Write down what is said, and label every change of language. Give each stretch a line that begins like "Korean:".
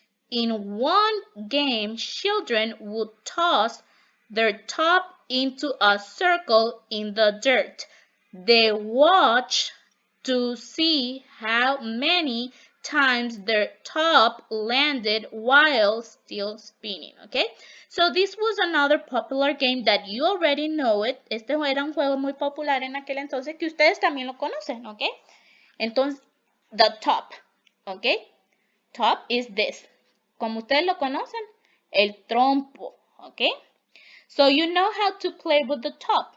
English: In one game, children would toss their top into a circle in the dirt. They watched to see how many times their top landed while still spinning. Okay, so this was another popular game that you already know it.
Spanish: Este era un juego muy popular en aquel entonces que ustedes también lo conocen.
English: Okay, entonces the top. Okay, top is this.
Spanish: Como ustedes lo conocen, el trompo, ¿ok?
English: So you know how to play with the top.